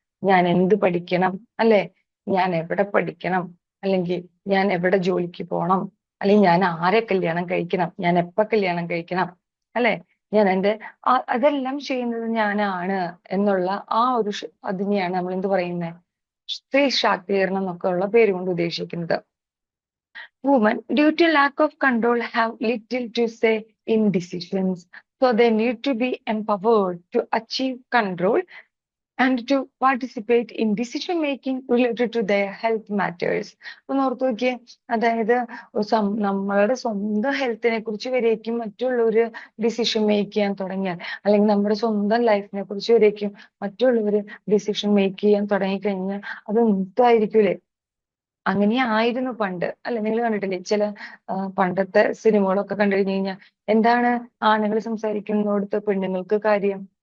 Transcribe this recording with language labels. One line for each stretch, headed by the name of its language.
Malayalam: ഞാൻ എന്ത് പഠിക്കണം അല്ലെ, ഞാൻ എവിടെ പഠിക്കണം, അല്ലെങ്കിൽ ഞാൻ എവിടെ ജോലിക്ക് പോകണം, അല്ലെങ്കിൽ ഞാൻ ആരെ കല്യാണം കഴിക്കണം, ഞാൻ എപ്പോ കല്യാണം കഴിക്കണം അല്ലെ, ഞാൻ അതെല്ലാം ചെയ്യുന്നത് ഞാനാണ് എന്നുള്ള ആ ഒരു അതിനെയാണ് നമ്മൾ എന്ത് പറയുന്നത്? സ്ത്രീ ശാക്തീകരണം എന്നൊക്കെ ഉള്ള പേര് കൊണ്ട് ഉദ്ദേശിക്കുന്നത്.
English: Women, due to lack of control, have little to say in decisions. So they need to be empowered to achieve control and to participate in decision making related to their health matters.
Malayalam: ഒന്ന് ഓർത്ത് നോക്കിയേ, അതായത് നമ്മളുടെ സ്വന്തം ഹെൽത്തിനെ കുറിച്ച് വരേക്കും മറ്റുള്ളവര് decision make ചെയ്യാൻ തുടങ്ങിയാൽ, അല്ലെങ്കിൽ നമ്മുടെ സ്വന്തം ലൈഫിനെ കുറിച്ച് വരേക്കും മറ്റുള്ളവര് ഡിസിഷൻ മേക്ക് ചെയ്യാൻ തുടങ്ങിക്കഴിഞ്ഞാൽ അത് മുക്തമായിരിക്കൂലേ. അങ്ങനെയായിരുന്നു പണ്ട് അല്ലെ. നിങ്ങൾ കണ്ടിട്ടില്ലേ ചില പണ്ടത്തെ സിനിമകളൊക്കെ കണ്ടു കഴിഞ്ഞു കഴിഞ്ഞാൽ എന്താണ് ആണുങ്ങൾ സംസാരിക്കുന്നിടത്ത് പെണ്ണുങ്ങൾക്ക് കാര്യം?